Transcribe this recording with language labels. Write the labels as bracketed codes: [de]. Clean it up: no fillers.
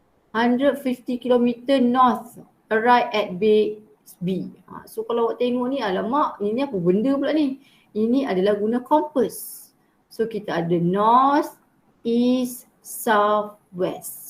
[en] 150 km north arrive at base B. [ms] So kalau awak tengok ni, alamak ini apa benda pula ni. Ini adalah guna compass. So kita ada north, east, south, west.